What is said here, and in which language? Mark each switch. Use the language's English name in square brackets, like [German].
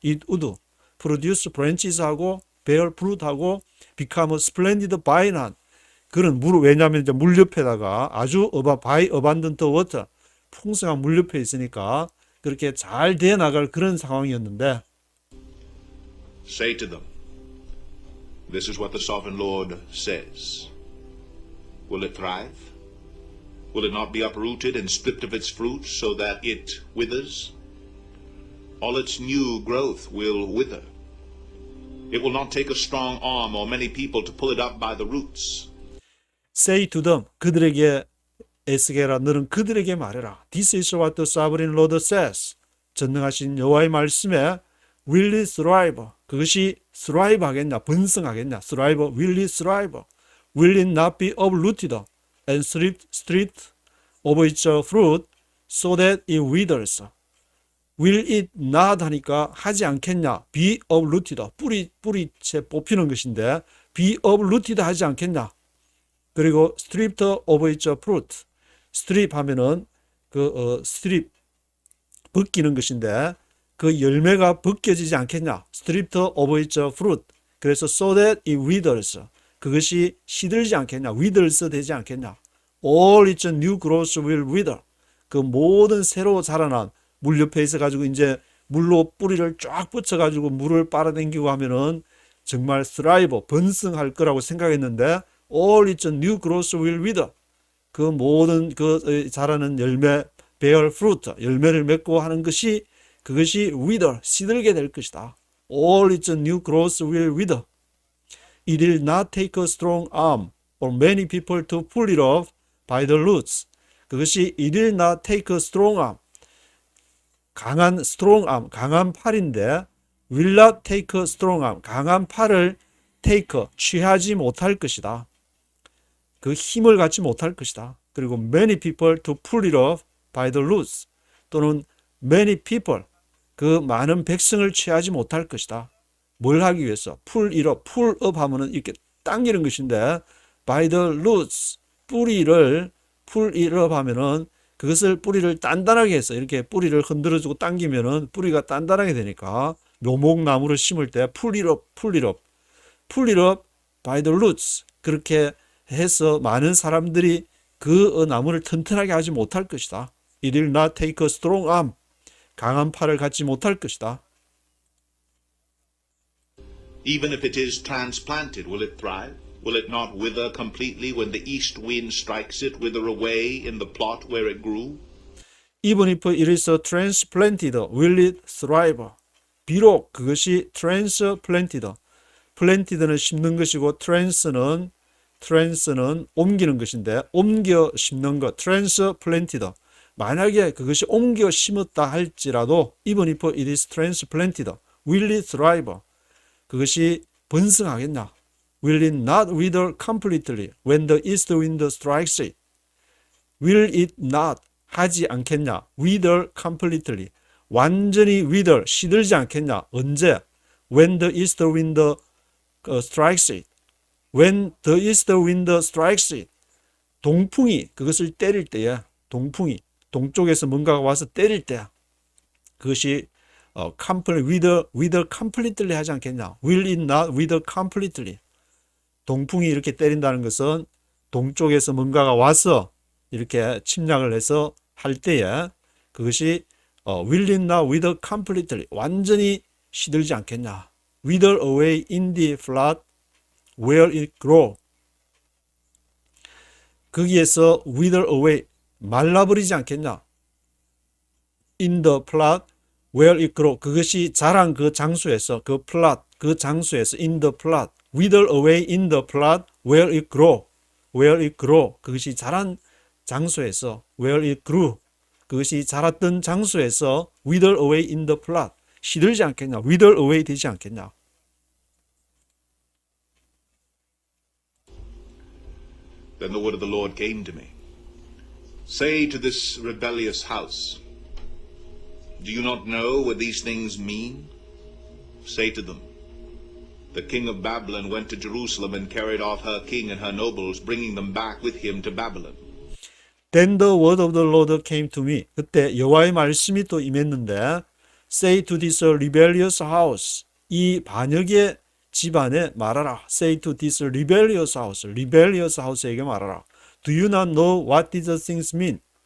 [English] it would produce branches [Korean] 하고 [English] bear fruit [Korean] 하고 [English] become a splendid vine [Korean] 한 그런 물 왜냐하면 이제 물 옆에다가 아주 [English] by abundant water [Korean] 풍성한 물 옆에 있으니까 그렇게 잘 돼 나갈 그런 상황이었는데 [English] Say to them, this is what the sovereign Lord says. Will it thrive? Will it not be uprooted and stripped of its fruit so that it withers? All its new growth will wither. It will not take a strong arm or many people to pull it up by the roots. Say to them, [Korean] 그들에게 에스겔아 너는 그들에게 말해라. [English] This is what the sovereign Lord says. [Korean] 전능하신 여호와의 말씀에 [English] will it thrive? [Korean] 그것이 thrive 하겠냐? 번성하겠냐? [English] thrive, will it thrive? Will it not be uprooted and stripped of its fruit so that it withers? Will it not [Korean] 하니까 하지 않겠냐? [English] be uprooted, [Korean] 뿌리채 뽑히는 것인데 be uprooted 하지 않겠냐? 그리고 [English] stripped of its fruit, [Korean] strip 하면은 strip 벗기는 것인데 그 열매가 벗겨지지 않겠냐? [English] stripped of its fruit. [Korean] 그래서 [English] so that it withers. [Korean] 그것이 시들지 않겠냐? withers 되지 않겠냐? [English] All its new growth will wither. [Korean] 그 모든 새로 자라난 물 옆에 있어 가지고 이제 물로 뿌리를 쫙 뻗쳐 가지고 물을 빨아당기고 하면은 정말 thrive, 번성할 거라고 생각했는데 [English] all its new growth will wither. [Korean] 그 모든 그 자라는 열매 [English] bear fruit, [Korean] 열매를 맺고 하는 것이 그것이 wither, 시들게 될 것이다. [English] All its new growth will wither. It will not take a strong arm or many people to pull it off by the roots. [Korean] 그것이 [English] it will not take a strong arm. 강한 strong arm, [Korean] 강한 팔인데 [English] will not take a strong arm. [Korean] 강한 팔을 take, 취하지 못할 것이다. 그 힘을 갖지 못할 것이다. 그리고 [English] many people to pull it off by the roots, [Korean] 또는 [English] many people, [Korean] 그 많은 백성을 취하지 못할 것이다. 뭘 하기 위해서? [English] pull it up, [Korean] pull up 하면은 이렇게 당기는 것인데, [English] by the roots, [Korean] 뿌리를 pull it up 하면은 그것을 뿌리를 단단하게 해서 이렇게 뿌리를 흔들어주고 당기면은 뿌리가 단단하게 되니까 묘목나무를 심을 때 pull it up, pull it up, [English] pull it up by the roots, [Korean] 그렇게 해서 많은 사람들이 그 나무를 튼튼하게 하지 못할 것이다. [English] It will not take a strong arm, [Korean] 강한 팔을 갖지 못할 것이다. [English] Even if it is transplanted, will it thrive? Will it not wither completely when the east wind strikes it, wither away in the plot where it grew? Even if it is transplanted, will it thrive? [Korean] 비록 그것이 [English] transplanted, [Korean] planted는 심는 것이고 trans는 옮기는 것인데, 옮겨 심는 것, transplanted. 만약에 그것이 옮겨 심었다 할지라도 [English] even if it is transplanted, will it thrive? [Korean] 그것이 번성하겠냐? [English] Will it not wither completely when the east wind strikes it? Will it not, [Korean] 하지 않겠냐? [English] Wither completely, [Korean] 완전히 wither, 시들지 않겠냐? 언제? [English] When the east wind strikes it. When the east wind strikes it. [Korean] 동풍이 그것을 때릴 때에, 동풍이 동쪽에서 뭔가가 와서 때릴 때 그것이 [English] wither completely [Korean] 하지 않겠냐? [English] Will it not wither completely? [Korean] 동풍이 이렇게 때린다는 것은 동쪽에서 뭔가가 와서 이렇게 침략을 해서 할 때에 그것이 [English] will it not wither completely, [Korean] 완전히 시들지 않겠냐? [English] Wither away in the flood where it grow. [Korean] 거기에서 [English] wither away, [Korean] 말라버리지 않겠냐? [English] In the plot where it grow, [Korean] 그것이 자란 그 장소에서, [English] 그 plot, 그 장소에서, in the plot, wither away in the plot where it grow, where it grow, 그것이 자란 장소에서, where it grew, [Korean] 그것이 자랐던 장소에서 [English] wither away in the plot, [Korean] 시들지 않겠냐? [English] wither away [Korean] 되지 않겠냐? [English] Then the word of the Lord came to me. Say to this rebellious house, do you not know what these things mean? Say to them, the king of Babylon went to Jerusalem and carried off her king and her nobles, bringing them back with him to Babylon. Then the word of the Lord came to me. [Korean] 그때 여호와의 말씀이 또 임했는데, [English] say to this rebellious house, [Korean] 이 반역의 집안에 말하라. [English] Say to this rebellious house [Korean] 에게 말하라. [English] Do you not know what these things mean?